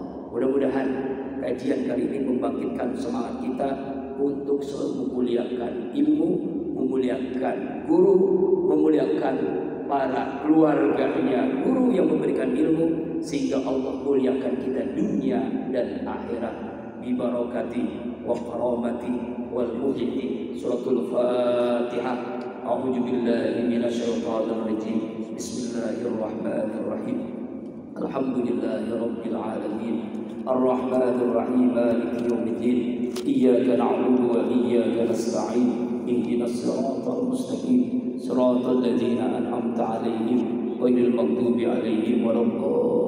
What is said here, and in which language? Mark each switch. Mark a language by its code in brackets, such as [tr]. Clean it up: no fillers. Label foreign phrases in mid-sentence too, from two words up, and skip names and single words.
[id] Mudah-mudahan kajian kali ini membangkitkan semangat kita untuk selalu memuliakan ilmu, memuliakan guru, memuliakan para keluarganya guru yang memberikan ilmu, sehingga Allah muliakan kita dunia dan akhirat. [ar] ببركة وكرامة والمحيي. [id] Suratul Fatihah. [ar] أعوذ بالله من الشيطان الرجيم. بسم الله الرحمن الرحيم. الحمد لله رب العالمين. الرحمن الرحيم. مالك يوم الدين. إياك نعبد وإياك نستعين. اهدنا الصراط المستقيم. صراط الذين أنعمت عليهم غير المغضوب عليهم ولا الضالين.